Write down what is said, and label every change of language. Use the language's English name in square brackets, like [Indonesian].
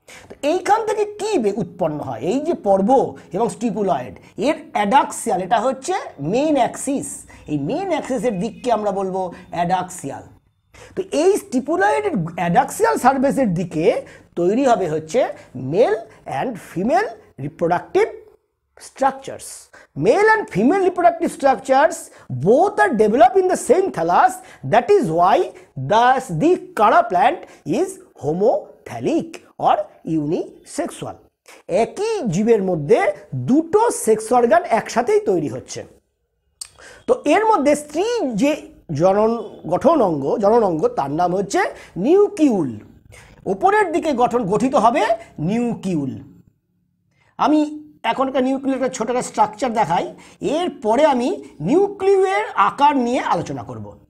[Bangla] তো এইখান থেকে কি উৎপন্ন হয়, এই যে পর্ব এবং স্টিপুলয়েড, এর অ্যাডাক্সিয়াল, এটা হচ্ছে মেইন অ্যাক্সিস, এই মেইন অ্যাক্সিসের দিককে আমরা বলবো অ্যাডাক্সিয়াল। তো এই স্টিপুলয়েডের অ্যাডাক্সিয়াল সারফেসের দিকে তৈরি হবে হচ্ছে [English] Male and female reproductive structures. Male and female reproductive structures both are developed in the same thallus. That is why thus the Kara plant is homothalic or unisexual. [Bangla] একই জীবের মধ্যে দুটো সেক্স অর্গান একসাথেই তৈরি হচ্ছে। তো এর মধ্যে স্ত্রী যে জনন অঙ্গ তার নাম হচ্ছে নিউকিউল। উপরের দিকে গঠিত হবে নিউকিউল। আমি এখন একটা নিউক্লিয়ার ছোট একটা স্ট্রাকচার দেখাই, এরপরে আমি নিউক্লিয়ের আকার নিয়ে আলোচনা করব।